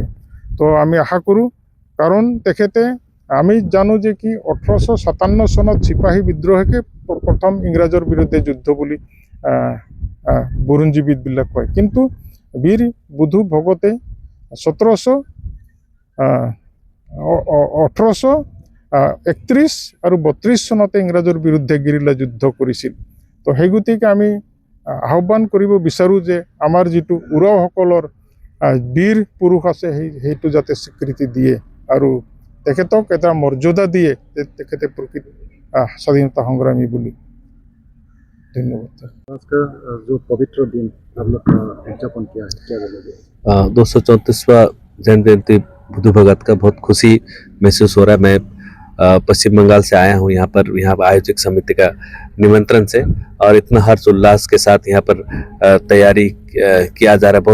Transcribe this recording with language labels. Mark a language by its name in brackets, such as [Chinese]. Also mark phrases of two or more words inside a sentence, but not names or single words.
[Assamese] তো আমি আশা কৰোঁ, কাৰণ তেখেতে আমি জানো যে কি 1857 চনত চিপাহী বিদ্ৰোহকে প্ৰথম ইংৰাজৰ বিৰুদ্ধে যুদ্ধ বুলি বুৰঞ্জীবিদবিলাক কয়, কিন্তু বীৰ বুদ্ধ ভগতে 1831 আৰু 32 চনতে ইংৰাজৰ বিৰুদ্ধে গেৰিলা যুদ্ধ কৰিছিল। তো সেই গতিকে আমি আহ্বান কৰিব বিচাৰোঁ যে আমাৰ যিটো উৰাওসকলৰ বীৰ পুৰুষ আছে সেইটো যাতে স্বীকৃতি দিয়ে আৰু তেখেতক এটা মৰ্যাদা দিয়ে যে তেখেতে প্ৰকৃত স্বাধীনতা সংগ্ৰামী বুলি। [Hindi] धन्यवाद। आज का जो पवित्र दिन आप लोग का उद्यापन किया है, क्या बोलोगे? 234वां जन्म जयंती बुद्ध भगत का बहुत खुशी महसूस हो रहा है। मैं पश्चिम बंगाल से आया हूँ यहाँ आयोजक समिति का निमंत्रण से, और इतना हर्ष उल्लास के साथ यहाँ पर तैयारी किया जा रहा है।